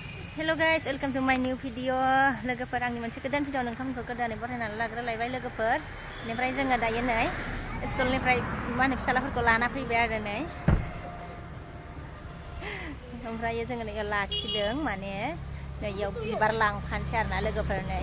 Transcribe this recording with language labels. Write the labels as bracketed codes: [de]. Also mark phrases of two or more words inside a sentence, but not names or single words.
[en] Hello guys, welcome to my new video. [brx] Logoफोर आंनि मोनसे गोदान भिडिअ नोंथांमोनखौ गोदानै बरायनानै लाग्रोलायबाय लोगोफोर. बेनिफ्राय जोङो दायो नै स्कुलनिफ्राय मा होनो फिसालाफोरखौ लाना फैबाय आरो नै. ओमफ्राय जोङो नै लाखिदों माने नैयाव बिबार लांफानोसै आरोना लोगोफोर नै.